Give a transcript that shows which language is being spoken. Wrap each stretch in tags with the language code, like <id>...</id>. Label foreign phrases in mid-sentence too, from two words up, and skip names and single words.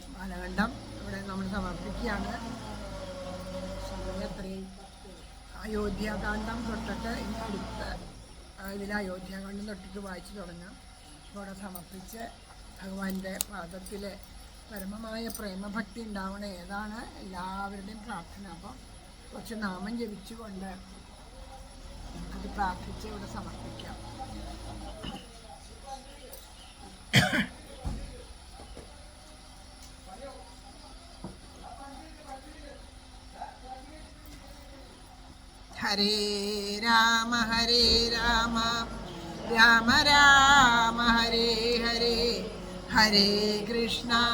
<ml>ബാലകണ്ഠം ഇവിടെ നമ്മൾ സമർപ്പിക്കുകയാണ്. സമയത്രയും അയോധ്യാകാന്ഡം തൊട്ടിട്ട് ഇനി അടുത്ത ഇതിൽ അയോധ്യാകാന്ഡം തൊട്ടിട്ട് വായിച്ചു തുടങ്ങാം. ഇവിടെ സമർപ്പിച്ച് ഭഗവാന്റെ പാദത്തിൽ പരമമായ പ്രേമഭക്തി ഉണ്ടാവണ ഏതാണ് എല്ലാവരുടെയും പ്രാർത്ഥന. അപ്പം കുറച്ച് നാമം ജപിച്ചുകൊണ്ട് അത് പ്രാർത്ഥിച്ച് ഇവിടെ സമർപ്പിക്കാം.</ml> <sa>ഹരേ രാമ രാമ രാമ ഹരേ ഹരേ ഹരേ കൃഷ്ണ</sa>